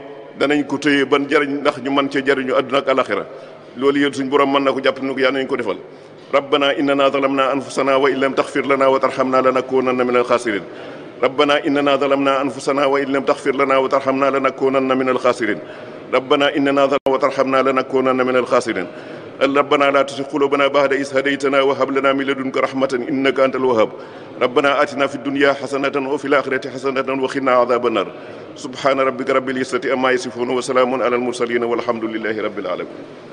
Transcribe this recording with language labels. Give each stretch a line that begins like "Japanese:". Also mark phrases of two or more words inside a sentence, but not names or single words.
Wolof: danañ ko téye ban jariñ ndax ñu mën cee jariñu àdduna ak alaxira loolu yéen suñ borom mën na ko jàpp na ko yàlla nañ ko defal
Arabic: ربنا إننا ظلمنا أنفسنا وإن لم تغفر لنا وترحمنا لنكونن من الخاسرين ربنا إننا ظلمنا أنفسنا وإن لم تغفر لنا وترحمنا لنكونن من الخاسرين ربنا إننا ظلمنا وترحمنا لنكونن من الخاسرين ربنا لا تزغ قلوبنا بعد إذ هديتنا وهب لنا من لدنك رحمة إنك أنت الوهاب ربنا آتنا في الدنيا حسنة وفي الآخرة حسنة وقنا عذاب النار سبحان ربك رب العزة عما يصفون وسلام على المرسلين والحمد لله رب العالمين